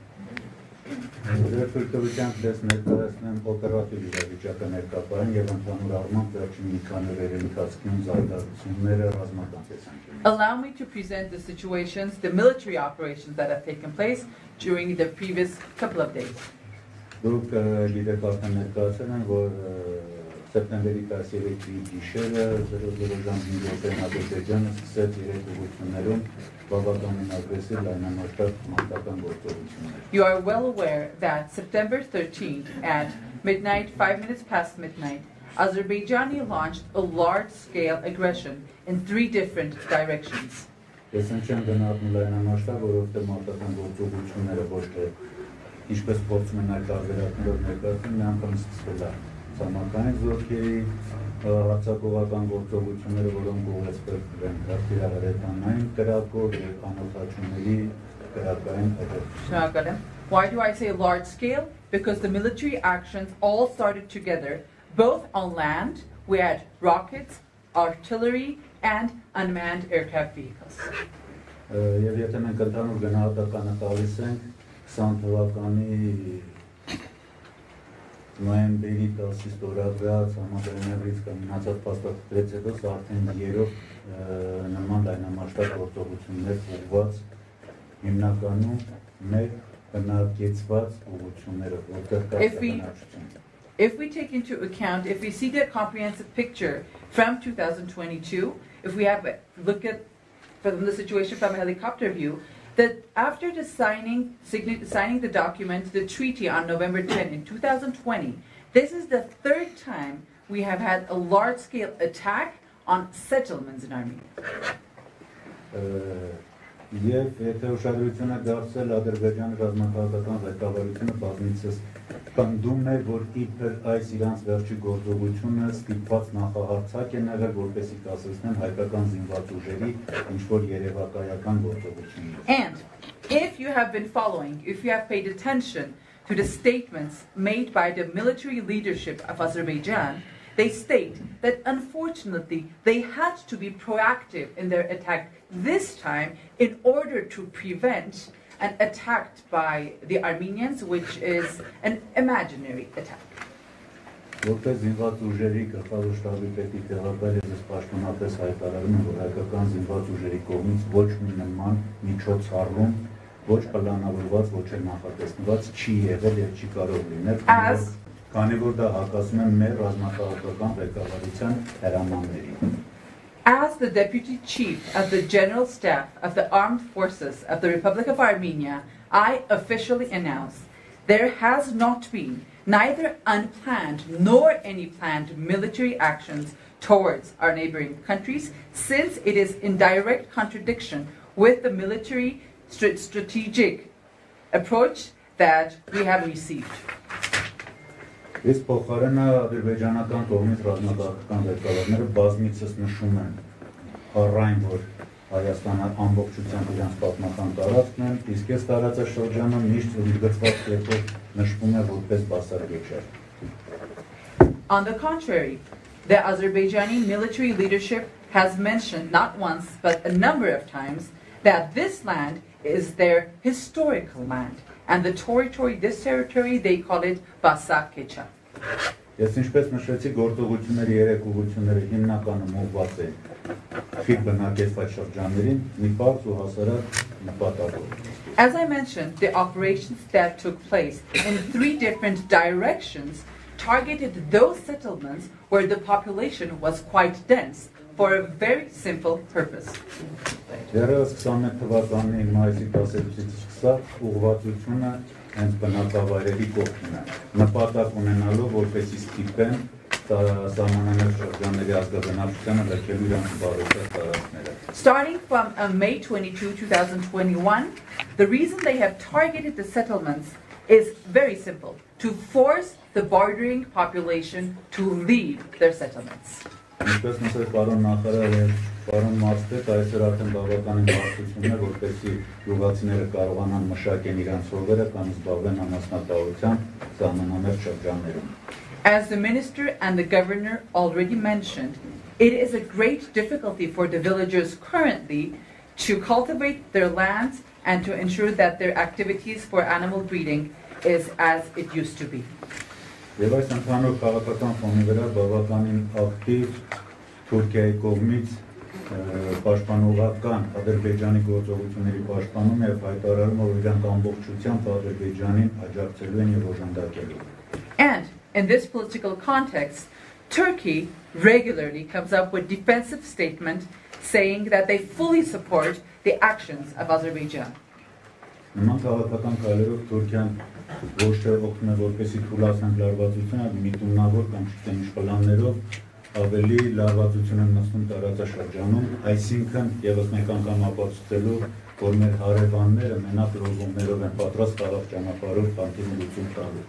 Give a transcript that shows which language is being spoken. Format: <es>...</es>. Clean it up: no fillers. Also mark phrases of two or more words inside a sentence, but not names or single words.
<en>Allow me to present the situations, the military operations that have taken place during the previous couple of days.</en> <hy>September 13-ի գիշերը 00:05 Ադրբեջանը սկսեց իր ուղղություններում բավականին ագրեսիվ լայնամասշտաբ մարտական գործողություններ.</hy> <en>You are well aware that September 13th at midnight, 5 minutes past midnight, Azerbaijan launched a large-scale aggression in 3 different directions.</en> <hy>Ես չեմ գնահատում լայնամասշտաբ, որովհետև մարտական գործողությունները ոչ թե ինչպես փորձում են այլ տարբերակներով ներկայացնել, մի անգամ սկսվել է Սամակային զորքերի հարձակողական գործողությունները, որոնք ուղղեցվել են հրթիռահրետանային կրակով և անօթաչուների կրակային հրթիռ.</hy> <en>Why do I say large scale? Because the military actions all started together, both on land, we had rockets, artillery, and unmanned aircraft vehicles.</en> <hy>Եվ եթե մենք ընդհանուր գնահատականը տալիս ենք 20 թվականի նոյեմբերի 10-ից ստորագրած համաձայնագրից կայացած փաստաթղթերից հետո սա արդեն երրորդ նման լայնամասշտաբ գործողություններ ուղղված հիմնականում մեր բնակեցված ուղղություններով, որտեղ կա բնակչություն.</hy> <en>If we take into account, if we see the comprehensive picture from 2022, if we have a look at from the situation from a helicopter view, that after the signing the document, the treaty on November 10 in 2020, this is the 3rd time we have had a large-scale attack on settlements in Armenia.</en> <hy>Եվ եթե ուշադրությունը դարձել Ադրբեջանի ռազմաքաղաքական ղեկավարությունը բազմիցս պնդում էր, որ իբր այս իրանց վերջի գործողությունը ստիպված նախահարցակ է եղել, որպեսզի կասեցնեն հայկական զինված ուժերի ինչ-որ երևակայական գործողություններ.</hy> <en>And if you have been following, if you have paid attention to the statements made by the military leadership of Azerbaijan, they state that unfortunately they had to be proactive in their attack this time in order to prevent an attack by the Armenians, which is an imaginary attack.</en> <hy>Որպես զինված ուժերի գլխավոր շտաբի պետի տեղակալ ես պաշտոնապես հայտարարում եմ, որ հայկական զինված ուժերի կողմից ոչ մի նման միջոցառում, ոչ պլանավորված, ոչ էլ նախատեսված չի եղել եւ չի կարող լինել, քանի որ դա հակասում է մեր ռազմաքաղաքական ղեկավարության հրամաններին.</hy> <en>As the Deputy Chief of the General Staff of the Armed Forces of the Republic of Armenia, I officially announce there has not been neither unplanned nor any planned military actions towards our neighboring countries, since it is in direct contradiction with the military strategic approach that we have received.</en> <hy>Ես փոխարենը ադրբեջանական կողմից ռազմաքաղաքական ղեկավարները բազմիցս նշում են առայն, որ Հայաստանը ամբողջությամբ իրենց պատմական տարածքն են, իսկ այս տարածաշրջանը միշտ ընդգծված կերպով նշվում է որպես բասարգեչար.</hy> <en>On the contrary, the Azerbaijani military leadership has mentioned not once but a number of times that this land is their historical land. And the territory, this territory, they call it Basakkecha.</en> <hy>Ես ինչպես նշեցի, գործողությունների երեք ուղղությունները հիմնականում ուղղված են խիտ բնակեցված շրջաններին, մի պարզ ու հասարակ</hy> <en>As I mentioned, the operations that took place in 3 different directions targeted those settlements where the population was quite dense for a very simple purpose.</en> <hy>Դեռևս 21 թվականի մայիսի 12-ից սկսած ուղղվածությունը հենց բնակավայրերի կողքին է, նպատակ ունենալով որպեսզի ստիպեն սահմանամերձ շրջանների ազգաբնակչությանը լքելու իրենց բարոյական տարածքները.</hy> <en>Starting from May 22, 2021, the reason they have targeted the settlements is very simple: to force the bordering population to leave their settlements.</en> <hy>Ինչպես նշեց պարոն նախարարը եւ պարոն Մարտետ, այսօր արդեն բավականին բարդություններ է, որպեսզի գյուղացիները կարողանան մշակեն իրենց հողերը կամ զբաղվեն անասնապահությամբ սահմանամերձ շրջաններում.</hy> <en>As the minister and the governor already mentioned, it is a great difficulty for the villagers currently to cultivate their lands and to ensure that their activities for animal breeding is as it used to be.</en> <hy>Եվ այս ընդհանուր քաղաքական ֆոնի վրա բավականին ակտիվ Թուրքիայի կողմից պաշտպանողական Ադրբեջանի գործողությունների պաշտպանում եւ հայտարարում, որ իրանք ամբողջությամբ Ադրբեջանին աջակցելու են եւ օժանդակելու.</hy> <en>And in this political context, Turkey regularly comes up with defensive statements saying that they fully support the actions of Azerbaijan.</en> <hy>Նման քաղաքական քայլերով Թուրքիան ոչ թե օգնում է որպեսզի թույլատնեն լարվածությունը, միտումնավոր կամ չգիտեմ ինչ պլաններով ավելի լարվածություն են մտցնում տարածաշրջանում, այսինքն եւս մեկ անգամ ապացուցելու, որ մեր հարևանները մենակ լոզունգներով են պատրաստ խաղաղ ճանապարհով խնդիրը լուծում տալու.</hy>